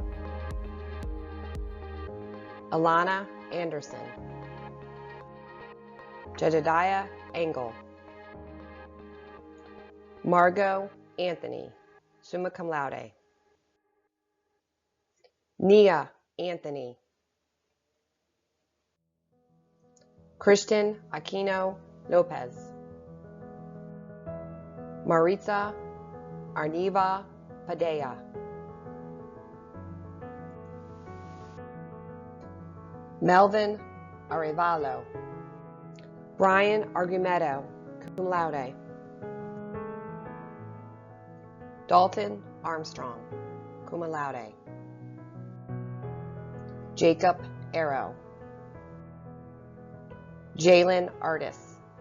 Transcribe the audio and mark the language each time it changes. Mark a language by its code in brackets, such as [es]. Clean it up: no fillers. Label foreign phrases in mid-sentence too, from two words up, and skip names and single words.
[en] Alana Anderson. Jedediah Engel. Margot Anthony, [la] summa cum laude. [en] Nia Anthony. Christian Aquino Lopez. Maritza Arniva Padilla. Melvin Arevalo. Brian Argumedo, [la] cum laude. [en] Dalton Armstrong, [la] cum laude. [en] Jacob Arrow. Jalen Artis.